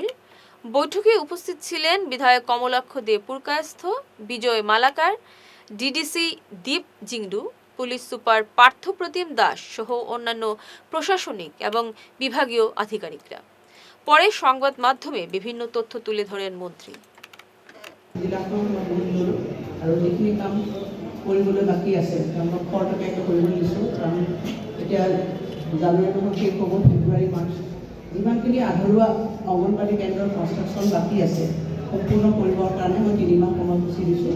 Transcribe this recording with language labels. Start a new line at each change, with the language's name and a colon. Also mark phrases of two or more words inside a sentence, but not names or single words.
Bangla: বৈঠকে উপস্থিত ছিলেন বিধায়ক কমলাক্ষ দে পুরকায়স্থ, বিজয় মালাকার, ডিডিসি দীপ জিংডু, পুলিশ সুপার পার্থপ্রতিম দাস সহ অন্যান্য প্রশাসনিক এবং বিভাগীয় আধিকারিকরা। পরে সংবাদ মাধ্যমে বিভিন্ন তথ্য তুলে ধরেন মন্ত্রী।
Assamese: আৰু যিখিনি কাম কৰিবলৈ বাকী আছে তেওঁলোকক খৰতকীয়াকৈ কৰিবলৈ দিছোঁ, কাৰণ এতিয়া জানুৱাৰী মাহত শেষ হ'ব, ফেব্ৰুৱাৰী মাৰ্চ যিমানখিনি আধৰুৱা অংগনবাড়ী কেন্দ্ৰৰ কনষ্ট্ৰাকশ্যন বাকী আছে সম্পূৰ্ণ কৰিবৰ কাৰণে মই 3 মাহ সময়সূচী দিছোঁ।